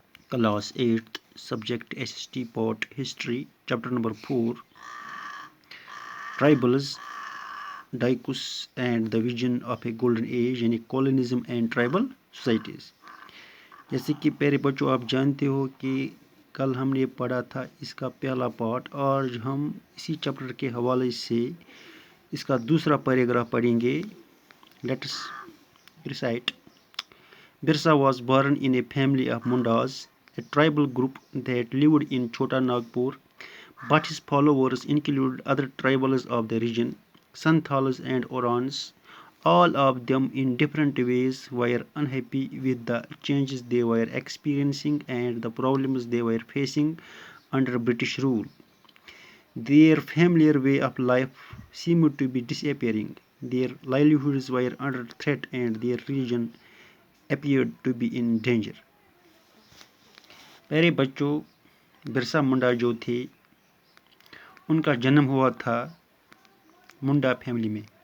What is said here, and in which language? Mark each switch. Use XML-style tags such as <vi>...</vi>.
<en>Class 8th subject SST part history chapter number 4 tribals Dicus and the vision of a golden age یعنی colonialism and tribal societies.</en> <ur>جیسے کہ پیارے بچوں آپ جانتے ہو کہ کل ہم نے پڑھا تھا اس کا پہلا پارٹ، آج ہم اسی چیپٹر کے حوالے سے اس کا دوسرا پیراگراف پڑھیں گے.</ur> <en>Let's recite. Birsa was born in a family of Mundas, a tribal group that lived in Chota Nagpur, but his followers included other tribals of the region, Santhalas and Orans. All of them in different ways were unhappy with the changes they were experiencing and the problems they were facing under British rule. Their familiar way of life seemed to be disappearing. Their livelihoods were under threat and their religion appeared to be in danger.</en> <ur>پیارے بچوں، برسا منڈا جو تھے ان کا جنم ہوا تھا منڈا family میں.</ur>